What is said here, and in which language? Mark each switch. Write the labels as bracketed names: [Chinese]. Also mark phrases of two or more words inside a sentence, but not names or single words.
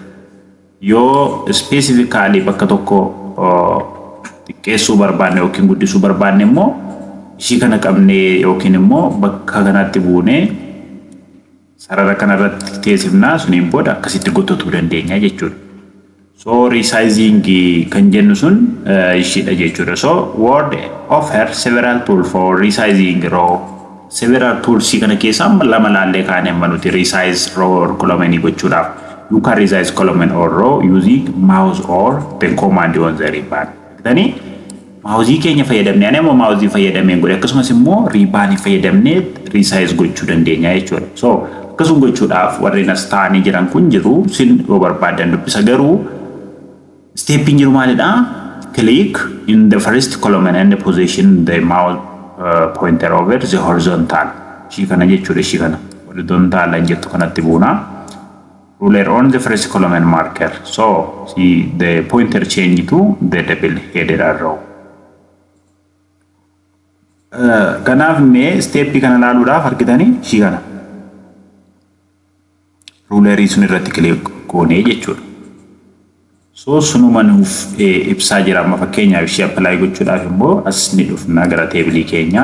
[Oromo] Yoo specifically bakka tokko xiqqeessuu barbaanne yookiin guddisuu barbaanne immoo ishii kana qabnee yookiin immoo bakka kanatti buunee sarara kanarratti teessifnaa suniin booda akkasitti gottotuu dandeenya jechuudha. So resizing kan jennu sun ishiidha jechuudha. [English] So Word offer several tools for resizing row. Several tools [Oromo] kana keessaa lama laallee kaane amma nuti [English] resize row or column [Oromo] gochuudhaaf. [English] You can resize column or row using mouse or the command on the ribbon. [Oromo] Tani mouse keenya fayyadamne ani amma mouse fayyadameen godhe akkasumas immoo ribbon fayyadamne resize gochuu dandeenya jechuudha. So akkasuma gochuudhaaf warreen as taa'anii jiran kun jiru sin yoo barbaadan dubbisa garuu stepping jiru maalidha? [English] Click in the first column and position the mouse pointer over the horizontal. [Oromo] Ishii kana jechuudha ishii kana horizontal an jettu kanatti buuna. [English] Ruler on the first column and marker. So see the pointer change to the double headed arrow. [Oromo] Kanaaf mee step kana laaluudhaaf argitanii ishii kana. Rulerii sun irratti click goonee jechuudha. So sunuma nuuf ibsaa jira amma fakkeenyaaf ishee apply gochuudhaaf immoo as ni dhufna gara teebilii keenya.